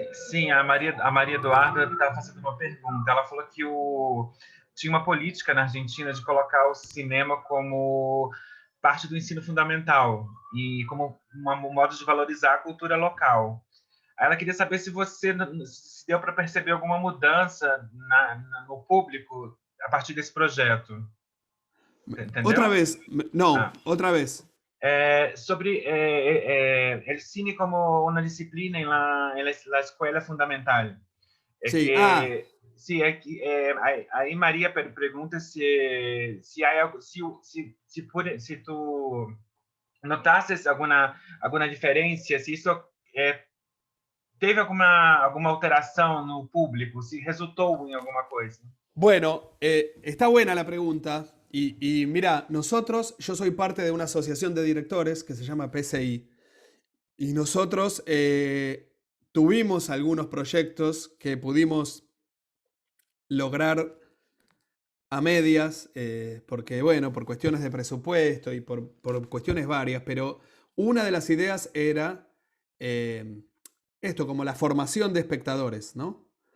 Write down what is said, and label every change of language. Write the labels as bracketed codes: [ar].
[pt] Sim, a Maria Eduarda estava fazendo uma pergunta. Ela falou que tinha uma política na Argentina de colocar o cinema como parte do ensino fundamental e como um modo de valorizar a cultura local. Aí ela queria saber se deu para perceber alguma mudança no público a partir desse projeto. Entendeu? [es] Otra vez, no, otra vez. Sobre el cine como una disciplina en la escuela fundamental. Sí, [pt] Sí, aí Maria pergunta se há algo, se tu notasses alguma diferença, se isso teve alguma alteração no público, se resultou em alguma coisa. [es] Bueno, está buena la pregunta. Y mira, yo soy parte de una asociación de directores que se llama PCI. Y nosotros tuvimos algunos proyectos que pudimos lograr a medias, porque bueno, por cuestiones de presupuesto y por cuestiones varias, pero una de las ideas era esto, como la formación de espectadores, ¿no?